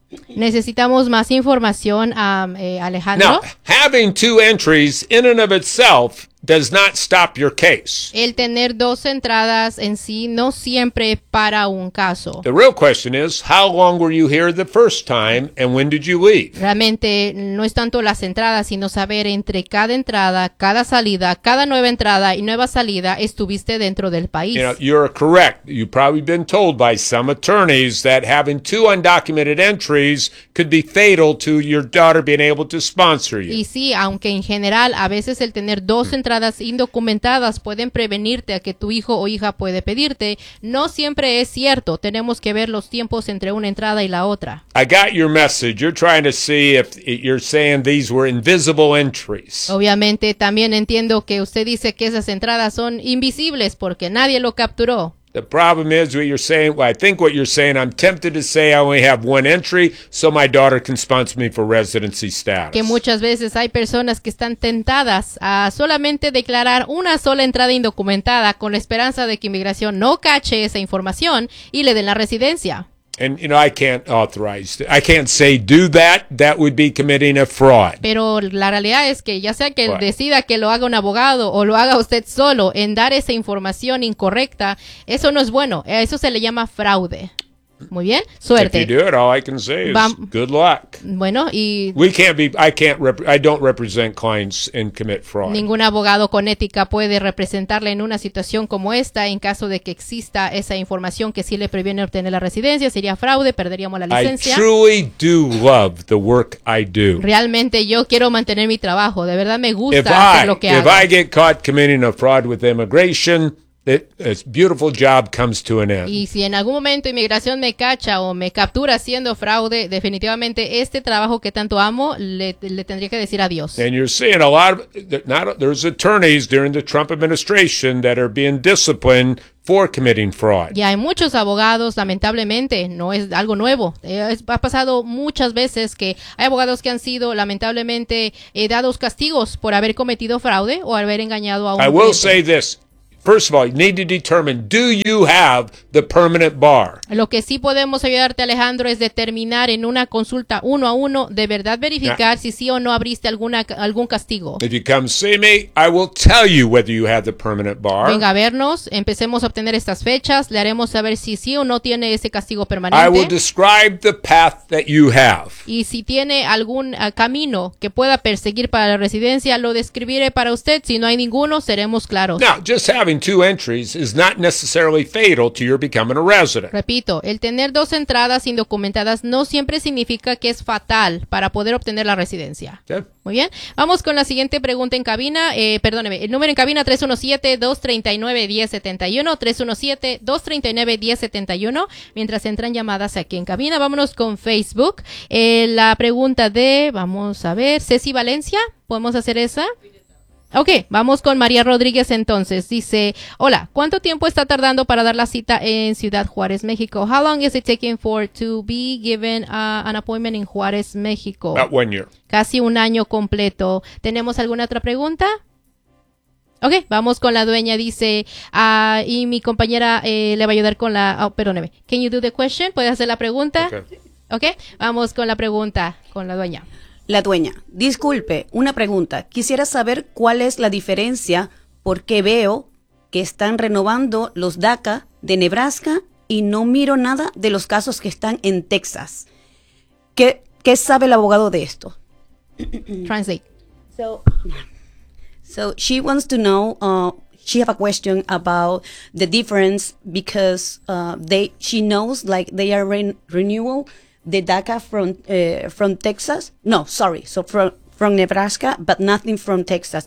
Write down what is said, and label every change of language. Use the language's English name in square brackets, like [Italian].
[Spanish] Necesitamos más información, Alejandro. [English] Now, having 2 entries in and of itself does not stop your case. [Spanish] El tener dos entradas en sí no siempre para un caso. [English] The real question is, how long were you here the first time and when did you leave? [Spanish] Realmente no es tanto las entradas, sino saber entre cada entrada, cada salida, cada nueva entrada y nueva salida, estuviste dentro del país. [English] You know, you're correct. You've probably been told by some attorneys that having two undocumented entries could be fatal to your daughter being able to sponsor you. [Spanish] Y sí, aunque en general a veces el tener dos entradas indocumentadas pueden prevenirte a que tu hijo o hija puede pedirte, no siempre es cierto. Tenemos que ver los tiempos entre una entrada y la otra. [English] I got your message. You're trying to see if you're saying these were invisible entries. [Spanish] Obviamente también entiendo que usted dice que esas entradas son invisibles porque nadie lo capturó. [English] The problem is what you're saying, well, I think what you're saying, I'm tempted to say I only have one entry so my daughter can sponsor me for residency status. [Spanish] Que muchas veces hay personas que están tentadas a solamente declarar una sola entrada indocumentada con la esperanza de que inmigración no cache esa información y le den la residencia. [English] And, you know, I can't authorize, I can't say do that, that would be committing a fraud. [Spanish] Pero la realidad es que ya sea que right. decida que lo haga un abogado o lo haga usted solo en dar esa información incorrecta, eso no es bueno, eso se le llama fraude. Muy bien, suerte. [English] If you do it, all I can say is good luck. [Spanish] Bueno, y... [English] I don't represent clients and commit fraud. [Spanish] Ningún abogado con ética puede representarle en una situación como esta en caso de que exista esa información que sí le previene obtener la residencia. Sería fraude, perderíamos la licencia. [English] I truly do love the work I do. [Spanish] Realmente yo quiero mantener mi trabajo. De verdad me gusta lo que hago. [English] If I get caught committing a fraud with immigration... This beautiful job comes to an end. [Spanish] Y si en algún momento inmigración me cacha o me captura haciendo fraude, definitivamente este trabajo que tanto amo le tendría que decir adiós. [English] And you're seeing a lot of there's attorneys during the Trump administration that are being disciplined for committing fraud. [Spanish] Y hay muchos abogados, lamentablemente, no es algo nuevo. Ha pasado muchas veces que hay abogados que han sido lamentablemente dados castigos por haber cometido fraude o haber engañado a un cliente. [English] I will say this. First of all, you need to determine, do you have the permanent bar? [Spanish] Lo que sí podemos ayudarte, Alejandro, es determinar en una consulta uno a uno, de verdad verificar si sí o no abriste algún castigo. [English] If you come see me, I will tell you whether you have the permanent bar. [Spanish] Venga a vernos, empecemos a obtener estas fechas, le haremos saber si sí o no tiene ese castigo permanente. [English] I will describe the path that you have. [Spanish] Y si tiene algún camino que pueda perseguir para la residencia, lo describiré para usted. Si no hay ninguno, seremos claros. [English] Now, just having two entries is not necessarily fatal to your becoming a resident. [Spanish] Repito, el tener dos entradas indocumentadas no siempre significa que es fatal para poder obtener la residencia. [English] Okay. [Spanish] Muy bien. Vamos con la siguiente pregunta en cabina. Perdóneme, el número en cabina 317-239-1071, 317-239-1071. Mientras entran llamadas aquí en cabina, vámonos con Facebook. La pregunta de, vamos a ver, Ceci Valencia, ¿podemos hacer esa? Ok, vamos con María Rodríguez entonces. Dice, hola, ¿cuánto tiempo está tardando para dar la cita en Ciudad Juárez, México? [English] How long is it taking for to be given an appointment in Juárez, México? About 1 year. [Spanish] Casi un año completo. ¿Tenemos alguna otra pregunta? Ok, vamos con la dueña, dice, y mi compañera le va a ayudar con la... Oh, perdóneme. [English] Can you do the question? [Spanish] ¿Puede hacer la pregunta? [English] Okay. [Spanish] Ok, vamos con la pregunta con la dueña. La dueña, disculpe, una pregunta. Quisiera saber cuál es la diferencia porque veo que están renovando los DACA de Nebraska y no miro nada de los casos que están en Texas. ¿Qué sabe el abogado de esto? [English] Translate. So she wants to know, she have a question about the difference because she knows like they are renewal. The DACA from Texas? No, sorry. So from Nebraska, but nothing from Texas.